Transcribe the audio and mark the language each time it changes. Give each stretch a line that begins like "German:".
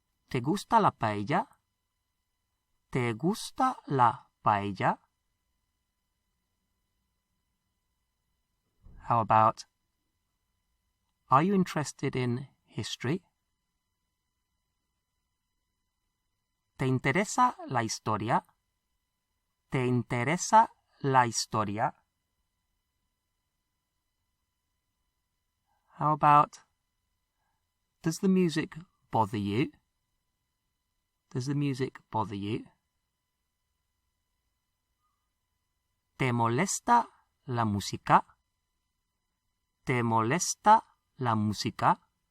Spanish: ¿Te gusta la paella? ¿Te gusta la paella?
English: How about, are you interested in history?
Spanish: ¿Te interesa la historia? ¿Te interesa la historia?
English: How about, does the music bother you? Does the music bother you?
Spanish: ¿Te molesta la música? ¿Te molesta la música?